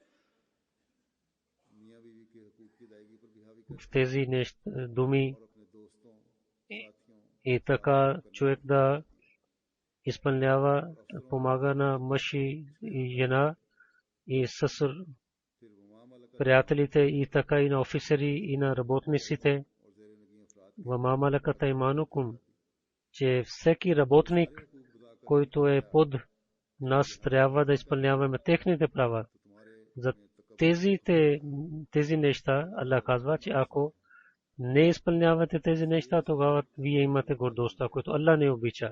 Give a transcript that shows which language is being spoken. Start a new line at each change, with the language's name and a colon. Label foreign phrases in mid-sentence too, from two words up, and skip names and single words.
Bulgarian: В тези думи и така човек да изпълнява, помага на мъж и жена и с приятелите и така и на офицери и на работниците.
Arabic: وما ملكت أيمانكم,
Bulgarian: че всеки работник, който е под нас, трябва да изпълняваме техните права. За тези неща Аллах казва, че ако не изпълнявате тези неща, тогава вие имате гордостта, която Аллах не обича.